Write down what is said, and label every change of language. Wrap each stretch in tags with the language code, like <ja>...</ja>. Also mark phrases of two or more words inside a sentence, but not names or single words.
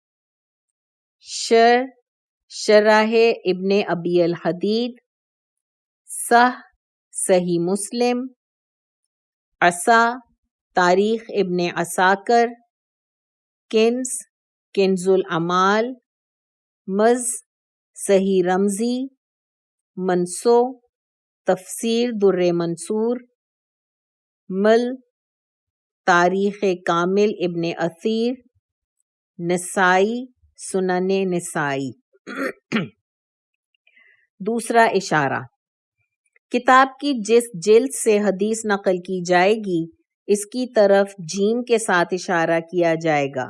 <ur>شرح ابن ابی الحدید. صحیح مسلم. تاریخ ابن عساکر. کنز العمال. صحیح رمزی. تفسیر در منصور. تاریخ کامل ابن اثیر. نسائی سنن نسائی. دوسرا اشارہ، کتاب کی جس جلد سے حدیث نقل کی جائے گی اس کی طرف جیم کے ساتھ اشارہ کیا جائے گا.</ur>